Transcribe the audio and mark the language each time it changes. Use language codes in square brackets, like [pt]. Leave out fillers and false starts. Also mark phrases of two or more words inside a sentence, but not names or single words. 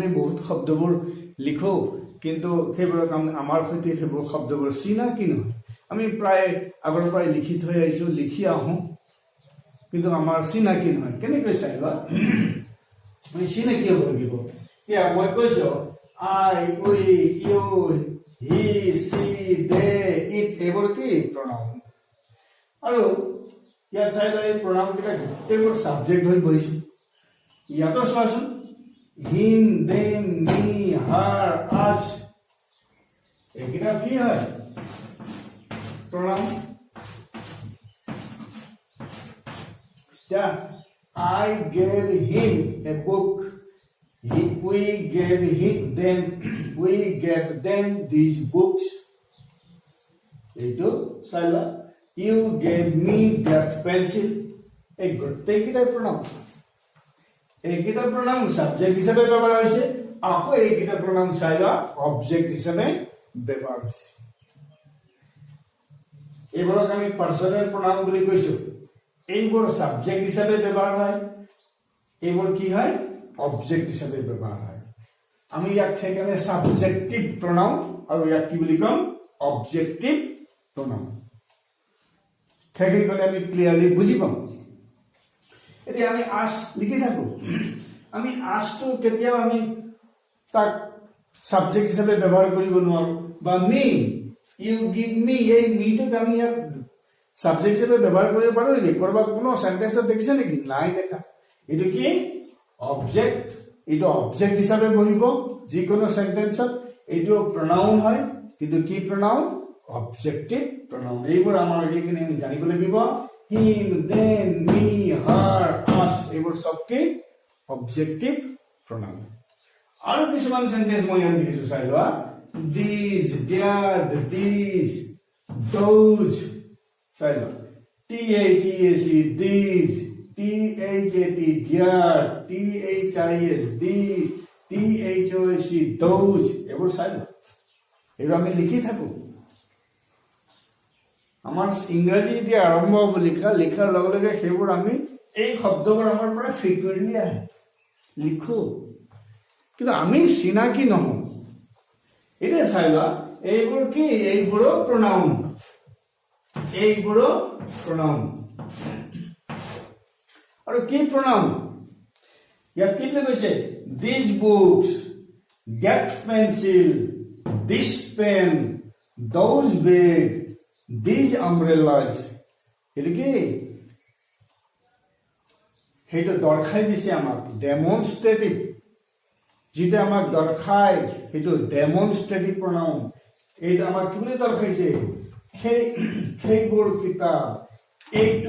[as] বহুত শব্দবোৰ লিখো কিন্তু সেইবোৰ আমাৰ সৈতে সেইবোৰ শব্দবোৰ চিনাকি নহয় আমি প্ৰায় আগৰ পৰাই লিখি থৈ আহিছো লিখি আহো কিন্তু আমাৰ চিনাকি নহয় কেনেকৈ চাই লোৱা আমি চিনাকি হ'ব লাগিব এতিয়া মই কৈছো [en] I we you he she they it [as] এইবোৰ কি প্ৰনাউন আৰু ইয়াত চাই লোৱা এই প্ৰনাউন কেইটা গোটেইবোৰ সাবজেক্ট হৈ বহিছো ইয়াতো চোৱাচোন [en] him them me her us [as] এইকেইটা কি হয় pronoun [en] I gave him a book we gave them these books [as] এইটো চাইলা [en] you gave me that pencil [as] এই গোটেইকেইটা pronoun এইকেইটা [en] pronoun subject [as] হিচাপে ব্যৱহাৰ হৈছে আকৌ এইকেইটা pronoun চাইলা object হিচাপে ব্যৱহাৰ হৈছে এইবোৰক আমি [en] personal pronoun [as] বুলি কৈছো এইবোৰ subject হিচাপে ব্যৱহাৰ হয় এইবোৰ কি হয় object হিচাপে ব্যৱহাৰ হয় আমি ইয়াক সেইকাৰণে [en] subjective pronoun [as] আৰু ইয়াক কি বুলি কম [en] objective pronoun [as] সেইখিনি ক'লে আমি ক্লিয়াৰলি বুজি পাম এতিয়া আমি আস লিখি থাকো আমি আসটো কেতিয়াও আমি তাক সাবজেক্ট হিচাপে ব্যৱহাৰ কৰিব নোৱাৰো বা [en] me you give me [as] এই মিটো আমি ইয়াত সাবজেক্ট হিচাপে ব্যৱহাৰ কৰিব পাৰো নেকি কৰবা কোনো সেন্টেন্সত দেখিছে নেকি নাই দেখা এটো কি অবজেক্ট এটো অবজেক্ট হিচাপে বহিব যিকোনো সেন্টেন্সত এটো pronoun হয় কিন্তু কি pronoun [en] objective pronoun [as] এইবোৰ আমাৰ এখিনি আমি জানিব লাগিব [en] him them me her us [as] এইবোৰ সব কি [en] objective pronoun [as] আৰু কিছুমান সেন্টেন্স মই ইয়াত লিখিছো চাই লোৱা [en] these that these those [as] চাই লোৱা [en] THEAC these THAT their THIS these THOAC those [as] এইবোৰ চাই লোৱা এইবোৰ আমি লিখি থাকো আমাৰ ইংৰাজী এতিয়া আৰম্ভ হ'ব লিখাৰ লগে লগে সেইবোৰ আমি এই শব্দবোৰ আমাৰ পৰা ফ্ৰিকুৱেন্টলি আহে লিখো কিন্তু আমি চিনাকি নহওঁ এতিয়া চাই লোৱা এইবোৰ কি এইবোৰো pronoun আৰু কি pronoun ইয়াত কি কৈছে [en] these books that pencil this pen those bag these umbrellas [as] এটা কি সেইটো দৰ্শাই দিছে আমাক ডেমনস্ট্ৰেটিভ যেটা আমাক দৰ্শাই সেইটো [en] demonstrative pronoun [as] এইটা আমাক কি বুলি দৰ্শাইছে সেইবোৰ কিতাপ এইটো